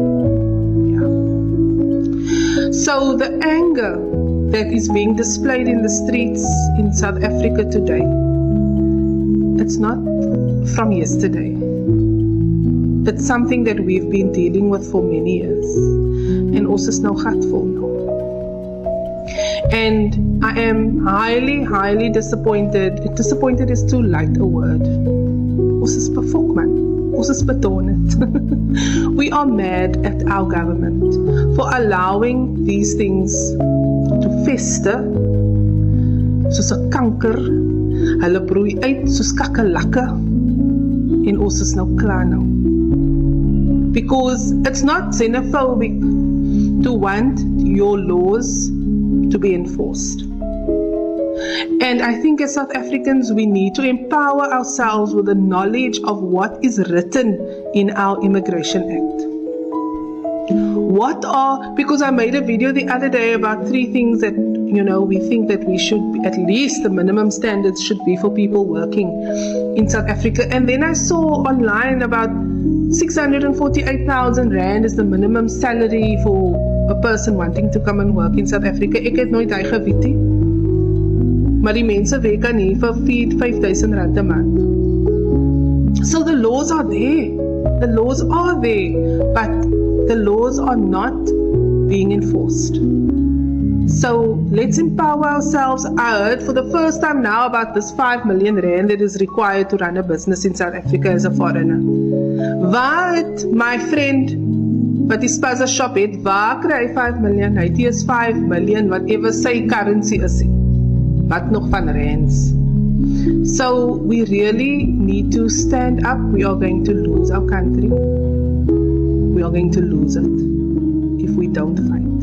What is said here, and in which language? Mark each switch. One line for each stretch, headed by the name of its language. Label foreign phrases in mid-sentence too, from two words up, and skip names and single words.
English: Yeah. So the anger that is being displayed in the streets in South Africa today, it's not from yesterday. It's something that we've been dealing with for many years.
Afrikaans: En ons is nou gatvol nou.
English: And I am highly, highly disappointed. Disappointed is too light a word.
Afrikaans: Ons is befok man. Ons is bedonderd.
English: We are mad at our government for allowing these things to fester
Afrikaans: soos 'n kanker. Hulle broei uit soos kakkelakke. En ons is nou klaar nou.
English: Because it's not xenophobic to want your laws to be enforced. And I think as South Africans, we need to empower ourselves with the knowledge of what is written in our Immigration Act. Because I made a video the other day about 3 things that, we think that we should, at least the minimum standards should be for people working in South Africa. And then I saw online about 648,000 Rand is the minimum salary for a person wanting to come and work in South Africa.
Afrikaans: Ek het nooit hy geweet nie. Maar die mense werk aan hier vir 5,000 Rand 'n maand.
English: So the laws are there. The laws are there, but the laws are not being enforced. So let's empower ourselves. I heard for the first time now about this 5 million Rand that is required to run a business in South Africa as a foreigner.
Afrikaans: Waar het my friend wat die spaza shop het, waar kry 5 million? Hy is 5 million, whatever sy currency is. Wat nog van rands?
English: So we really need to stand up. We are going to lose our country. We are going to lose it if we don't fight.